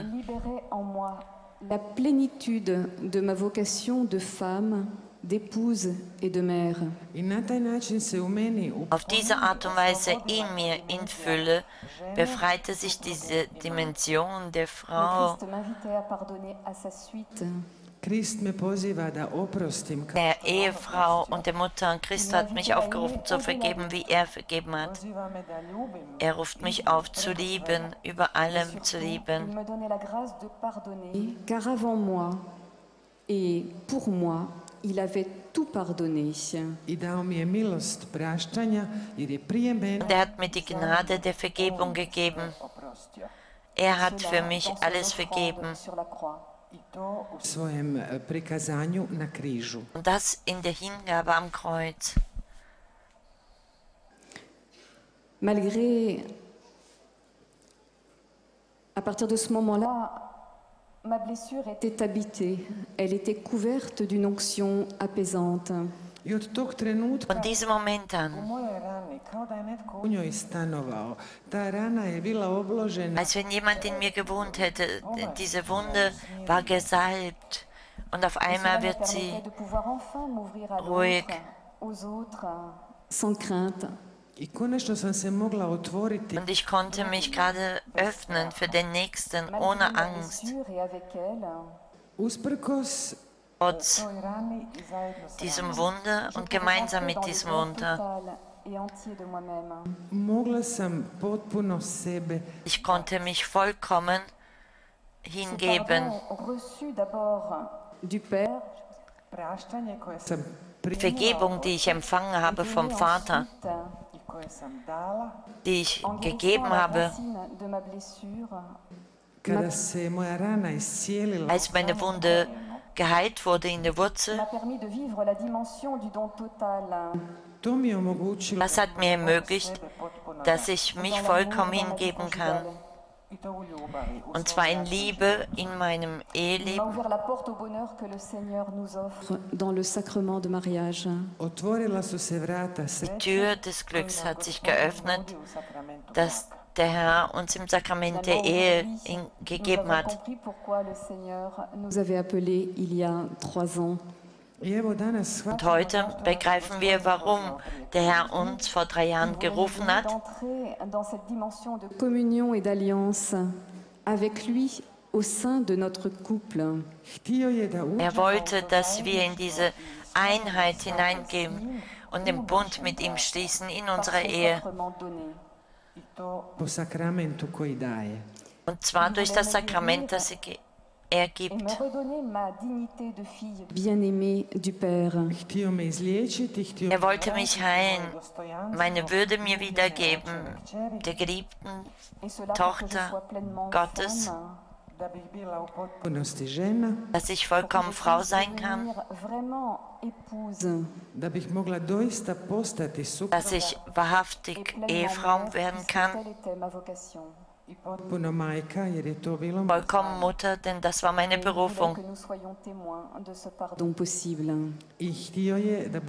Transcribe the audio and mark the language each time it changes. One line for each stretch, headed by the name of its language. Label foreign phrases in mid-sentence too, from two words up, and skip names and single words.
French: Libérait en moi la plénitude de ma vocation de femme, d'épouse et de mère.
Croatian: i na taj način se u meni
German: Auf diese Art und Weise in mir, in Fülle, befreite sich diese Dimension der
French: Le
German: Frau.
French: Christ m'invitait à pardonner à sa suite.
Croatian: Krist me poziva da oprostim.
German: Der Ehefrau und der Mutter. Christ hat mich aufgerufen zu vergeben, wie er vergeben hat.
Croatian: Poziva me da ljubim.
German: Er ruft mich auf zu lieben, über allem zu
French: Il
German: lieben.
French: me donnait la grâce de pardonner, car avant moi et pour moi, il avait tout pardonné.
Croatian: I dao mi je milost praštanja, jer je prije mene
German: Und er hat mir die Gnade der Vergebung gegeben.
Croatian: oprostio.
German: Er hat für mich alles vergeben.
French: Sur la croix.
Croatian: I to u svojem prikazanju na križu.
German: Und das in der Hingabe am Kreuz.
French: Malgré, à partir de ce moment-là, ma blessure était habitée, elle était couverte d'une onction apaisante.
Croatian: I od tog trenutka
German: Von diesem Moment
Croatian: u
German: an,
Croatian: mojoj rani, kao da je netko u njoj stanovao, ta rana je bila obložena
German: als wenn jemand in mir gewohnt hätte, diese Wunde war gesalbt. Und auf einmal wird sie
French: de pouvoir enfin m'ouvrir à
German: ruhig.
French: l'autre, aux autres, sans crainte.
Croatian: i konačno sam se mogla otvoriti
German: Und ich konnte mich gerade öffnen für den Nächsten ohne
French: Malgré ma
German: Angst.
French: blessure et avec elle,
Croatian: usprkos
German: Trotz
Croatian: toj rani i zajedno sa
German: diesem Wunder und gemeinsam mit diesem Wunder.
French: total et entier de moi-même.
Croatian: mogla sam potpuno sebe
German: Ich konnte mich vollkommen hingeben.
French: Pardon reçu d'abord du Père,
Croatian: praštanje koje sam primila
German: Vergebung, die ich empfangen habe vom Vater,
French: ensuite,
Croatian: i koje sam dala
German: die ich
French: en
German: gegeben
French: guérissant la
German: habe,
French: racine de ma blessure,
Croatian: kada se moja rana iscijelila
German: als meine Wunde geheilt wurde in der Wurzel.
French: m'a permis de vivre la dimension du don total.
Croatian: to mi je omogućilo
German: Das hat mir ermöglicht,
Croatian: sebe potpuno
German: dass ich mich vollkommen hingeben kann.
Croatian: i to u ljubavi u
German: Und zwar in Liebe in meinem
French: Il m'a
German: Eheleben.
French: ouvert la porte au bonheur que le Seigneur nous offre dans le sacrement de mariage.
Croatian: otvorila su se vrata
German: Die
Croatian: sreće
German: Tür des Glücks hat sich geöffnet,
Croatian: u sakramentu
German: das der Herr uns im Sakrament der Ehe gegeben
French: Nous avons
German: hat.
French: compris pourquoi le Seigneur nous avait appelés il y a 3 ans.
Croatian: i evo danas
German: Und
Croatian: shvatimo
German: heute begreifen wir, warum der Herr uns vor 3 Jahren gerufen hat.
French: D'entrer dans cette dimension de communion et d'alliance avec lui au sein de notre couple.
Croatian: htio je da
German: Er wollte, dass wir in diese Einheit hineingehen und den Bund mit ihm schließen in unserer Ehe.
French: Sacrement donné.
Croatian: i to po sakramentu koji daje.
German: Und zwar durch das Sakrament, das er
French: Et
German: gibt.
French: me redonner ma dignité de fille bien-aimée du Père.
Croatian: Htio me izliječiti, htio
German: Er wollte mich heilen,
Croatian: dostojanstvo,
German: meine Würde mir wiedergeben, der geliebten
French: Et cela pour que je
German: Tochter
French: sois pleinement
German: Gottes,
French: femme,
Croatian: da bih bila u potpunosti žena,
German: dass ich vollkommen Frau sein kann,
French: devenir vraiment épouse
Croatian: da bih mogla doista postati supruga
German: dass ich wahrhaftig Ehefrau werden kann,
French: Telle était ma vocation.
Croatian: i potpuno majka, jer je to bilo
German: vollkommen Mutter, denn das war meine
French: Il voulait
German: Berufung.
French: que nous soyons témoins de ce pardon possible.
Croatian: i htio je da